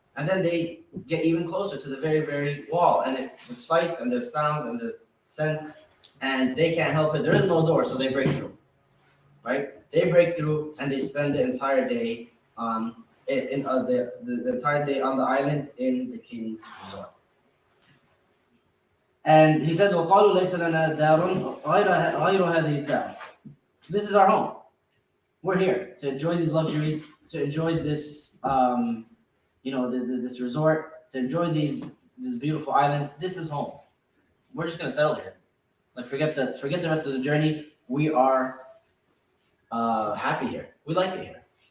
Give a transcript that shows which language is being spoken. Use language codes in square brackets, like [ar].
[en] And then they get even closer to the very, very wall. And there's sights and there's sounds and there's scents. And they can't help it. There is no door, so they break through. Right? They break through and they spend the entire day on the entire day on the island in the king's resort. And he said, [ar] وَقَالُوا لَيْسَ لَنَا دَارٌ غَيْرُ هَذِهِ الدَّارِ. [en] This is our home. We're here to enjoy these luxuries, to enjoy this, this resort, to enjoy this beautiful island. This is home. We're just gonna settle here. Like forget the rest of the journey. We are happy here. We like it here.